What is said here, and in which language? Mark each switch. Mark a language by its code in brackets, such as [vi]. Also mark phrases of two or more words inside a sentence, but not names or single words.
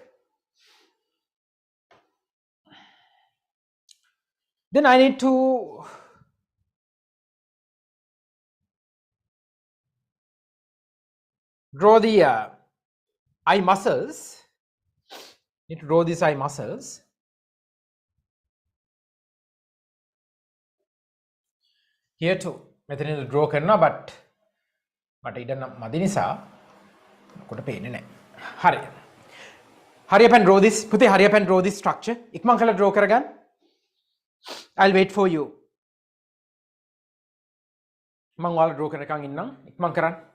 [en] Then I need to draw the eye muscles. Need to draw these eye muscles. Here too. [si] මෙතන draw කරනවා but මට ඉඩ මදි නිසා කොට පේන්නේ නැහැ. හරි. [en] Hurry up and draw this. පුතේ hurry up and draw this structure. [si] ඉක්මන් කරලා draw කරගන්න. [en] I'll wait for you. [si] මම ඔයාලා draw කරනකන් ඉන්නම්. ඉක්මන් කරන්න.